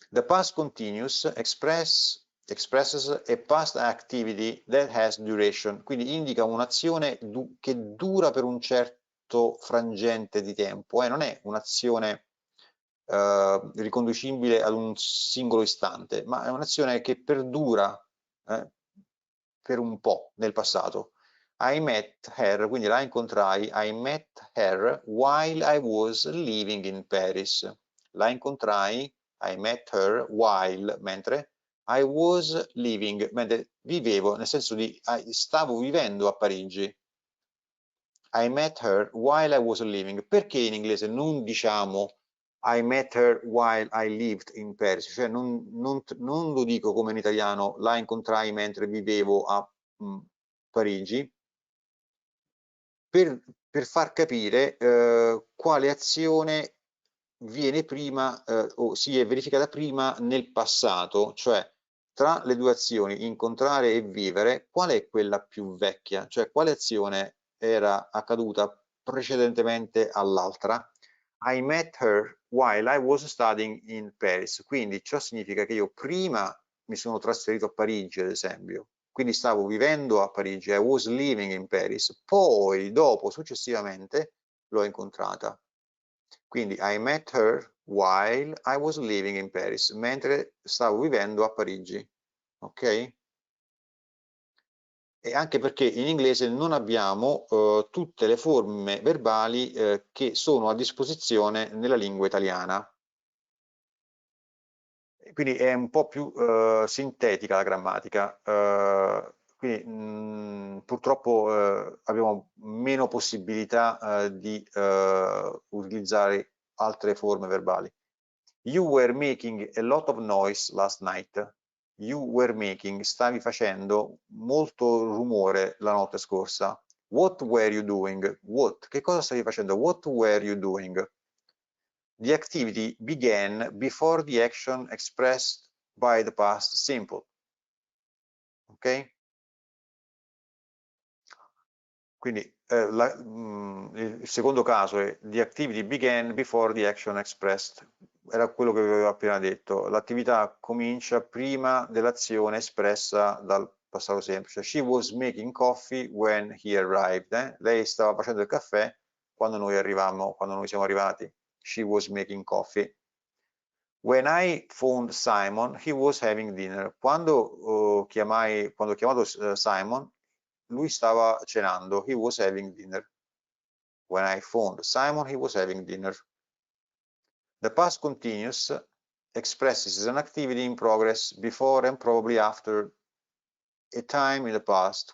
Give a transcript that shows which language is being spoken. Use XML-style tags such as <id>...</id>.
<en>The past continuous expresses a past activity that has duration,</en> <it>quindi indica un'azione che dura per un certo frangente di tempo, non è un'azione riconducibile ad un singolo istante, ma è un'azione che perdura per un po' nel passato.</it> <en>I met her,</en> <it>quindi la incontrai,</it> <en>I met her while I was living in Paris.</en> <it>La incontrai,</it> <en>I met her while,</en> <it>mentre</it> <en>I was living,</en> <it>mentre vivevo, nel senso di stavo vivendo a Parigi.</it> <en>I met her while I was living.</en> <it>Perché in inglese non diciamo</it> <en>I met her while I lived in Paris?</en> <it>Cioè non lo dico come in italiano, la incontrai mentre vivevo a Parigi, per far capire quale azione viene prima o si è verificata prima nel passato, cioè tra le due azioni, incontrare e vivere, qual è quella più vecchia? Cioè quale azione era accaduta precedentemente all'altra?</it> <en>I met her while I was studying in Paris.</en> <it>Quindi ciò significa che io prima mi sono trasferito a Parigi, ad esempio, quindi stavo vivendo a Parigi,</it> <en>I was living in Paris,</en> <it>poi dopo, successivamente, l'ho incontrata. Quindi I met her while I was living in Paris, mentre stavo vivendo a Parigi, ok? E anche perché in inglese non abbiamo tutte le forme verbali che sono a disposizione nella lingua italiana. Quindi è un po' più sintetica la grammatica, quindi purtroppo abbiamo meno possibilità di utilizzare altre forme verbali.</it> <en>You were making a lot of noise last night. You were making,</en> <it>stavi facendo molto rumore la notte scorsa.</it> <en>What were you doing? What?</en> <it>Che cosa stavi facendo?</it> <en>What were you doing? The activity began before the action expressed by the past simple. Ok?</en> <it>Quindi il secondo caso è</it> <en>the activity began before the action expressed.</en> <it>Era quello che avevo appena detto. L'attività comincia prima dell'azione espressa dal passato semplice.</it> <en>She was making coffee when he arrived.</en> <it>Lei stava facendo il caffè quando noi arrivammo, quando noi siamo arrivati.</it> <en>She was making coffee. When I phoned Simon, he was having dinner.</en> <it>Quando ho chiamato Simon, lui stava cenando.</it> <en>He was having dinner. When I phoned Simon, he was having dinner. The past continuous expresses an activity in progress before and probably after a time in the past.</en>